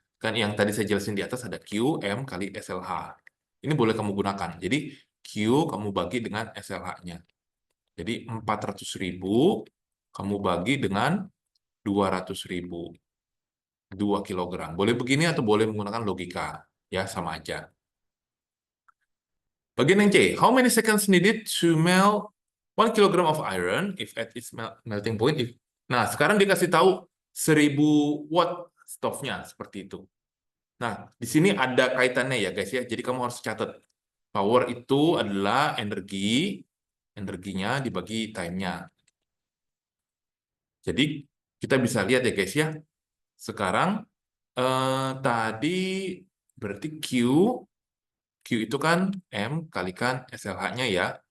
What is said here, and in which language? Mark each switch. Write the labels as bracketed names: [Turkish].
[Indonesian] Kan yang tadi saya jelasin di atas ada Q, M kali SLH. Ini boleh kamu gunakan. Jadi Q kamu bagi dengan SLH-nya. Jadi 400.000 kamu bagi dengan 200.000. 2 kilogram. Boleh begini atau boleh menggunakan logika. Ya, sama aja. Bagian yang C. [English] How many seconds needed to melt 1 kilogram of iron if at its melting point? [Indonesian] Nah, sekarang dikasih tahu 1000 watt stove-nya. Seperti itu. Nah, di sini ada kaitannya ya guys ya. Jadi kamu harus catat. Power itu adalah energinya dibagi time-nya. Jadi kita bisa lihat ya guys ya. Sekarang tadi berarti Q itu kan M kalikan SLH-nya ya.